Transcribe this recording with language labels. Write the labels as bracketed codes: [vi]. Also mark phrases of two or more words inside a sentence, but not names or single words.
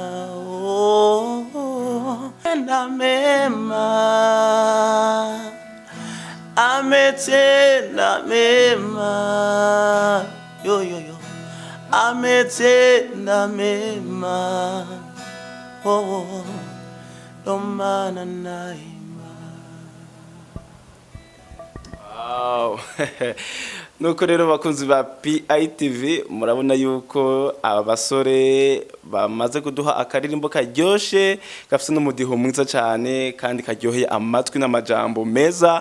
[sw] ametenda mema, ametenda mema, yo yo yo, ametenda mema, ndo maana naimba. Wow. [rn] Nuko rero bakunzi ba PITV murabona yuko aba basore bamaze kuduha akaririmbo karyoshe gafite n'umudiho mwiza cyane kandi karyoheye amatwi n'amajambo meza.